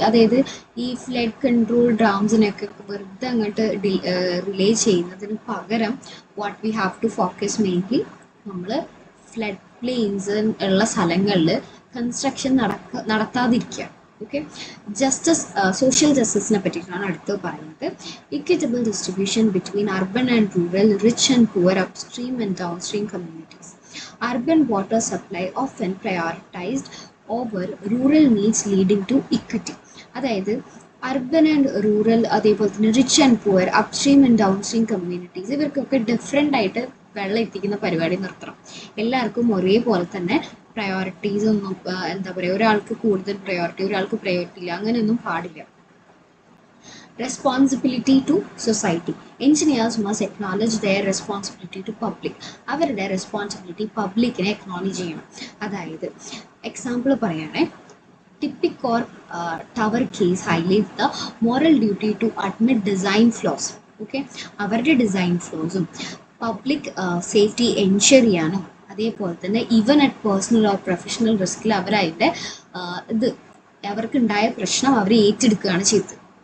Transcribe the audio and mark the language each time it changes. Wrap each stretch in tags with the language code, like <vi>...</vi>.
<ml>അതായത് ഈ flood control ഡാംസിനൊക്കെ വെറുതെ അങ്ങോട്ട് റിലേ ചെയ്യുന്നതിന് പകരം</ml> <en>what we have to focus mainly</en> <ml>നമ്മൾ ഫ്ലഡ് പ്ലെയിൻസ് ഉള്ള സ്ഥലങ്ങളിൽ കൺസ്ട്രക്ഷൻ നടത്താതിരിക്കുക. ഓക്കെ, ജസ്റ്റിസ് സോഷ്യൽ ജസ്റ്റിസിനെ പറ്റിയിട്ടാണ് അടുത്ത് പറയുന്നത്.</ml> <en>Equitable distribution between urban and rural, rich and poor, upstream and downstream communities. Urban water supply often prioritized over rural needs leading to equity.</en> <ml>അതായത്</ml> <en>urban and rural,</en> <ml>അതേപോലെ തന്നെ</ml> <en>rich and poor, upstream and downstream communities,</en> <ml>ഇവർക്കൊക്കെ different ആയിട്ട് വെള്ളം എത്തിക്കുന്ന പരിപാടി നിർത്തണം. എല്ലാവർക്കും ഒരേപോലെ തന്നെ പ്രയോറിറ്റീസ് ഒന്നും എന്താ പറയുക, ഒരാൾക്ക് കൂടുതൽ പ്രയോറിറ്റി ഒരാൾക്ക് പ്രയോറിറ്റി ഇല്ല, അങ്ങനെയൊന്നും പാടില്ല.</ml> <en>Responsibility to society. Engineers must acknowledge their responsibility to public.</en> <ml>അവരുടെ റെസ്പോൺസിബിലിറ്റി പബ്ലിക്കിനെ അക്നോളജ് ചെയ്യണം. അതായത് example പറയുകയാണെ,</ml> <en>Typic or tower case highlight the moral duty to admit design flaws.</en> <ml>Okay, അവരുടെ ഡിസൈൻ ഫ്ലോസും പബ്ലിക് സേഫ്റ്റി എൻഷുർ ചെയ്യാനും അതേപോലെ തന്നെ</ml> <en>even at personal or professional</en> <ml>റിസ്കിൽ അവരതിൻ്റെ ഇത് അവർക്കുണ്ടായ പ്രശ്നം അവർ ഏറ്റെടുക്കുകയാണ് ചെയ്തത്.</ml>